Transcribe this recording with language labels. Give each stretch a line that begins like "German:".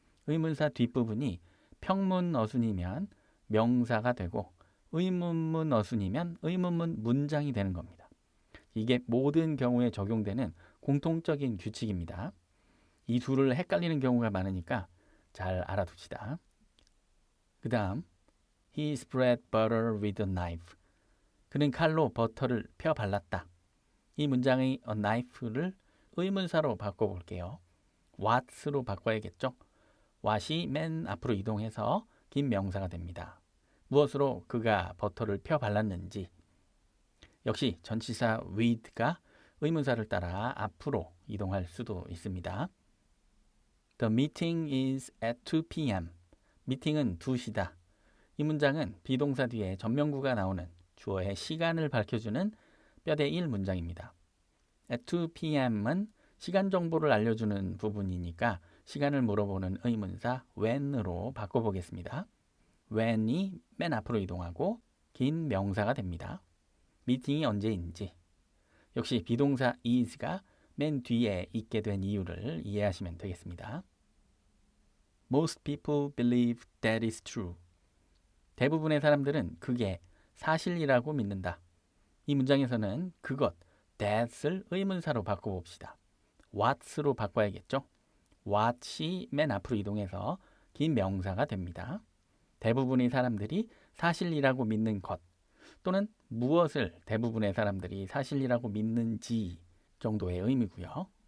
Korean: 의문사 뒷부분이 평문 어순이면 명사가 되고 의문문 어순이면 의문문 문장이 되는 겁니다. 이게 모든 경우에 적용되는 공통적인 규칙입니다. 이 둘을 헷갈리는 경우가 많으니까 잘 알아둡시다. 그 다음
English: He spread butter with a knife.
Korean: 그는 칼로 버터를 펴 발랐다. 이 문장의 a knife를 의문사로 바꿔볼게요. what으로 바꿔야겠죠. what이 맨 앞으로 이동해서 긴 명사가 됩니다. 무엇으로 그가 버터를 펴 발랐는지. 역시 전치사 with가 의문사를 따라 앞으로 이동할 수도 있습니다.
English: The meeting is at 2 p.m.
Korean: 미팅은 2시다. 이 문장은 비동사 뒤에 전명구가 나오는 주어의 시간을 밝혀주는 뼈대 1 문장입니다. At 2 p.m.은 시간 정보를 알려주는 부분이니까 시간을 물어보는 의문사 when으로 바꿔보겠습니다. when이 맨 앞으로 이동하고 긴 명사가 됩니다. 미팅이 언제인지 역시 비동사 is가 맨 뒤에 있게 된 이유를 이해하시면 되겠습니다.
English: Most people believe that is true.
Korean: 대부분의 사람들은 그게 사실이라고 믿는다. 이 문장에서는 그것, that을 의문사로 바꿔봅시다. what으로 바꿔야겠죠? what이 맨 앞으로 이동해서 긴 명사가 됩니다. 대부분의 사람들이 사실이라고 믿는 것 또는 무엇을 대부분의 사람들이 사실이라고 믿는지 정도의 의미고요.